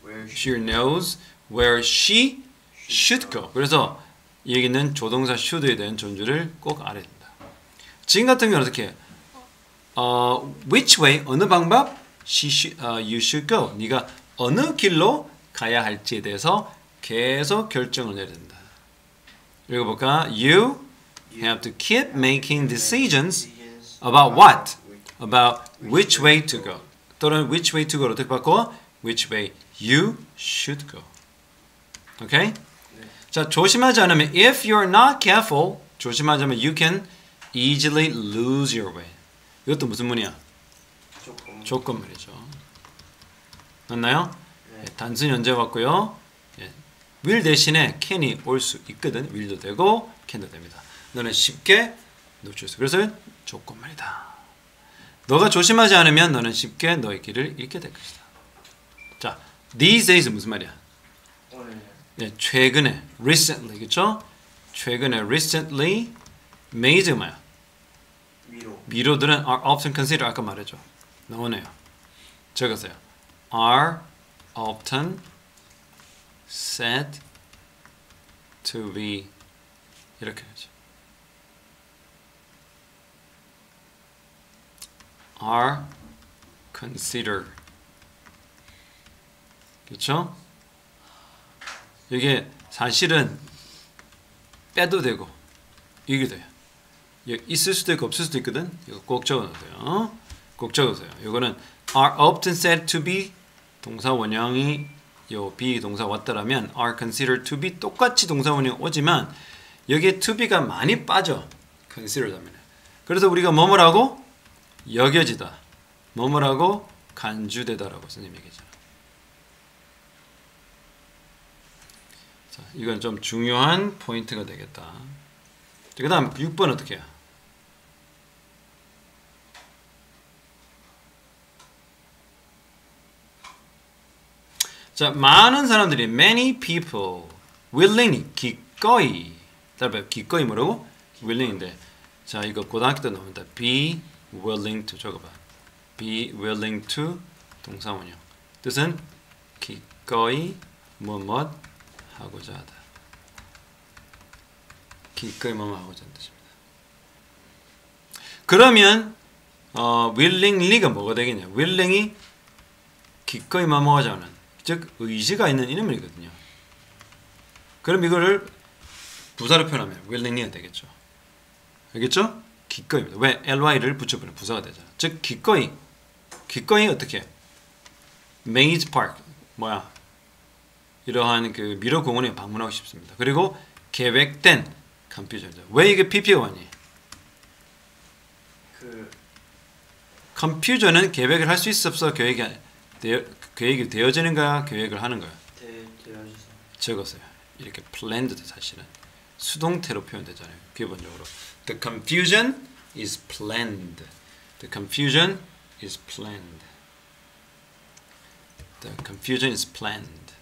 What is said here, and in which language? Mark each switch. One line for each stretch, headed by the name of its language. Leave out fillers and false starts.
English: She knows where she should go.
Korean: 그래서 이 얘기는 조동사 should에 대한 존재를 꼭 알아야 된다. 지금 같은 경우는 어떻게 해?
English: Which way?
Korean: 어느 방법?
English: You should go.
Korean: 네가 어느 길로 가야 할지에 대해서 계속 결정을 내야 된다. 읽어볼까?
English: You have to keep making decisions about what? About which way to go.
Korean: 또는
English: which way to go
Korean: 를 어떻게 바꿔?
English: Which way you should go. 오케이?
Korean: 자, 조심하지 않으면
English: if you're not careful,
Korean: 조심하지 않으면
English: you can easily lose your way.
Korean: 이것도 무슨 문이야? 조건문이죠. 맞나요? 네. 단순 현재 왔고요. 예. will 대신에 can이 올 수 있거든. will도 되고 can도 됩니다. 너는 쉽게 놓칠 수. 그래서 조건문이다. 너가 조심하지 않으면 너는 쉽게 너의 길을 잃게 될 것이다. 자,
English: these days
Korean: 무슨 말이야? 네, 최근에 recently 그렇죠? 최근에
English: recently made
Korean: 뭐야? 미로들은
English: are often considered
Korean: 아까 말했죠. 나오네요. 적으세요.
English: are often said to be
Korean: 이렇게 하죠.
English: are considered
Korean: 그렇죠? 이게 사실은 빼도 되고 이게 돼요. 있을 수도 있고 없을 수도 있거든. 이거 꼭 적어놓으세요. 꼭 적으세요. 이거는
English: are often said to be
Korean: 동사 원형이 요 be 동사 왔다라면
English: are considered to be
Korean: 똑같이 동사 원형이 오지만 여기에 to be가 많이 빠져. considered 하면. 그래서 우리가 뭐뭐라고? 여겨지다. 뭐뭐라고? 간주되다라고 선생님이 얘기하잖아. 자, 이건 좀 중요한 포인트가 되겠다. 그 다음 6번 어떻게 해요? 자, 많은 사람들이
English: many people willingly
Korean: 기꺼이 기꺼이 뭐라고? willing인데 자 이거 고등학교 때 나온다.
English: be willing to
Korean: 적어봐.
English: be willing to
Korean: 동사 원형 뜻은 기꺼이 뭐뭐 하고자 하다. 기꺼이 뭐뭐 하고자 하는 뜻입니다. 그러면 willingly가 뭐가 되겠냐? willing이 기꺼이 뭐뭐 하자 하는 즉 의지가 있는 이름이거든요. 그럼 이거를 부사로 표현하면 willingly가 되겠죠. 알겠죠? 기꺼이입니다. 왜? ly를 붙여버리면 부사가 되잖아. 즉 기꺼이 어떻게? Maze Park 뭐야? 이러한 그 미러 공원에 방문하고 싶습니다. 그리고 계획된 confusion이죠. 왜 이게 PP가 왔니? confusion은 계획을 할 수 있어 없어? 계획이 되어지는가? 계획을 하는 거야? 적었어요. 이렇게 planned 사실은 수동태로 표현되잖아요. 기본적으로
English: the confusion is planned. The confusion is planned. The confusion is planned.